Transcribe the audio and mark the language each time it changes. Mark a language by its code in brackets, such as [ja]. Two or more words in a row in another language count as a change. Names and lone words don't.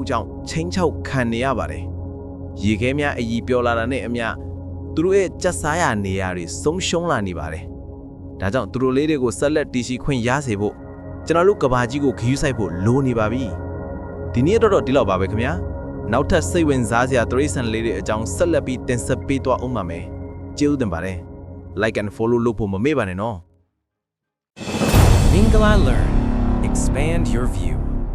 [my] ကြောင့်ချင်းချောက်ခံနေရပါတယ်။ရေခဲများအည်ပြောလာတာနဲ့အမျှသူတို့ရဲ့ကြက်စားရနေရာတွေဆုံးရှုံးလာနေပါတယ်။ဒါကြောင့်သူတို့လေးတွေကိုဆက်လက်တည်ရှိခွင့်ရစေဖို့ကျွန်တော်တို့ကဘာကြီးကိုခရူးဆိုင်ဖို့လိုနေပါပြီဒီနေ့တော့ဒီလောက်ပါပဲခင်ဗျာနောက်ထပ်စိတ်ဝင်စားစရာတရိတ်ဆန်လေးတွေအကြောင်းဆက်လက်ပြီးတင်ဆက်ပေးသွားအောင်ပါမယ်ကျေးဇူးတင်ပါတယ် [en] like and follow [my] လုပ်ဖို့မမေ့ပါနဲ့နော် [en] Mingala Learn. Expand your view.